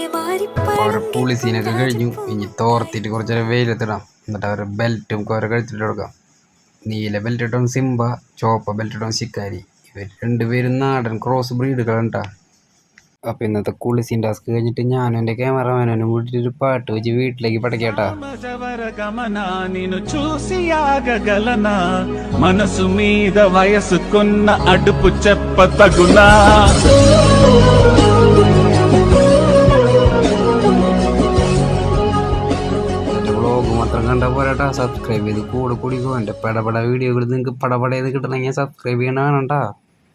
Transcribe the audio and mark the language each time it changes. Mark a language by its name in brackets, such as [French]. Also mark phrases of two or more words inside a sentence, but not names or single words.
[Malayalam] പുളി സീനൊക്കെ കഴിഞ്ഞു. ഇനി തോർത്തിട്ട് കുറച്ചേരം വെയിലത്തിടാം. എന്നിട്ട് അവരുടെ ബെൽറ്റും കുറെ കഴിച്ചിട്ട് കൊടുക്കാം. നീല ബെൽറ്റ് ഇട്ടോ സിംബ, ചോപ്പ ബെൽറ്റ് ഇട്ടോ ശിക്കാരി. ഇവർ രണ്ടുപേരും നാടൻ ക്രോസ് ബ്രീഡുകളുണ്ടാ. അപ്പം ഇന്നത്തെ കുളിസീൻ ടാസ്ക് കഴിഞ്ഞിട്ട് ഞാനും എൻ്റെ ക്യാമറമാനും കൂട്ടിട്ട് ഒരു പാട്ട് വെച്ച് വീട്ടിലേക്ക് പടക്കേട്ടാ. [Telugu] మనసు మీద వయసుకున్న అడుపు చెప్ప తగునా [Malayalam] വ്ളോഗ് മാത്രം കണ്ടാൽ പോരാട്ടാ, സബ്സ്ക്രൈബ് ചെയ്ത് കൂടെ കൂടിക്കോ. എൻ്റെ പടപട വീഡിയോകൾ നിങ്ങൾക്ക് പടപടയെന്ന് കിട്ടണമെങ്കിൽ സബ്സ്ക്രൈബ് ചെയ്യണ കാണണ്ടാ.